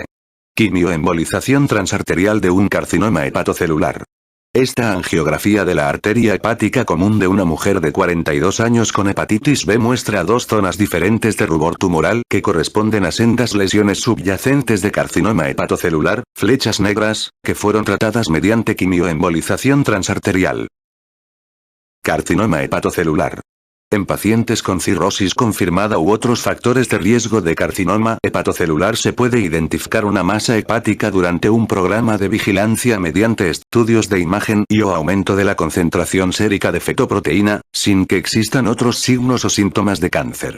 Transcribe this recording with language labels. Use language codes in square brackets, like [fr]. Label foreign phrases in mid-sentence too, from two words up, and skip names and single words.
[es] Quimioembolización transarterial de un carcinoma hepatocelular. Esta angiografía de la arteria hepática común de una mujer de 42 años con hepatitis B muestra dos zonas diferentes de rubor tumoral que corresponden a sendas lesiones subyacentes de carcinoma hepatocelular, flechas negras, que fueron tratadas mediante quimioembolización transarterial. Carcinoma hepatocelular. En pacientes con cirrosis confirmada u otros factores de riesgo de carcinoma hepatocelular se puede identificar una masa hepática durante un programa de vigilancia mediante estudios de imagen y/o aumento de la concentración sérica de fetoproteína, sin que existan otros signos o síntomas de cáncer.